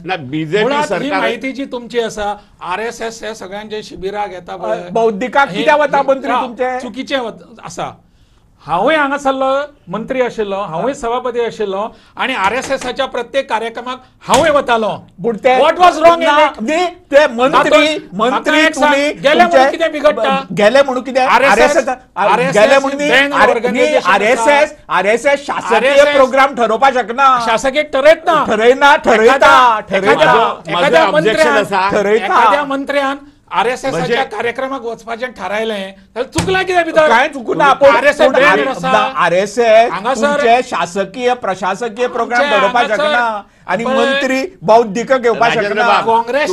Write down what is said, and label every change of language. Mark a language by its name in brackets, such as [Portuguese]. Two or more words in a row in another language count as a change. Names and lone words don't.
[Konkani] ना, BJP [Marathi] मुळात ही सरकार- [Konkani] माहिती जी तुमची आसा RSS हे सगळ्यांचे शिबिरां घेता पळय. बौद्धिकाक हे- कित्याक वता मंत्री हा, तुमचे? चुकीचे आसा. हांवूय हांगासरलो मंत्री आशिल्लो हांवूय सभापती आशिल्लो आणि RSSच्या प्रत्येक कार्यक्रमाक हांवूय वतालो. पूण ते [English] What was wrong in [Konkani] ना, [English] it? [Konkani] न्ही, ते मंत्री तातूंत मंत्री म्हाका एक सांग, [Marathi] तुम्ही गेले म्हणून तुमचे- [Konkani] कितें बिघडटा? गेले म्हणून कितें RSS गेले म्हणून न्ही, [English] banned organization [Konkani] RSS शासकीय RSS प्रोग्राम ठरोवपाक शकना शासकीय ठरयत ना. ठरयना ठरयता ठरयता [Marathi] माझं एखाद्या [English] objection [Konkani] मंत्र्यान [Marathi] असा- [Konkani] ठरयता. एखाद्या मंत्र्यान RSSच्या [Marathi] म्हणजे- [Konkani] कार्यक्रमाक वचपाचें ठरायलें जाल्यार चुकलां कितें भितर? [Marathi] काय चुकूना [Konkani] RSS banned आसा. RSS हांगासर- तुमचे शासकीय प्रशासकीय प्रोग्राम आमचे ठरोवपाक हांगासर- शकना आणि [Marathi] पण- [Konkani] मंत्री बौद्धिक घेवपाक राजेंद्र शकना बाब, काँग्रेसचे